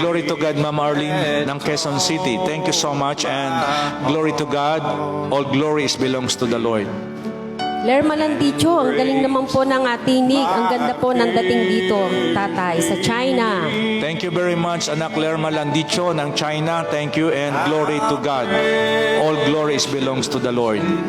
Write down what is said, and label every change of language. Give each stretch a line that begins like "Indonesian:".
English: Glory to God, Ma'am Arlene ng Quezon City. Thank you so much and glory to God. All glory belongs to the Lord.
Filipino: Lerma Landicho, ang galing naman po ng tinig. Ang ganda po ng dating dito, tatay, sa China.
English: Thank you very much, anak Lerma Landicho ng China. Thank you and glory to God. All glories belongs to the Lord.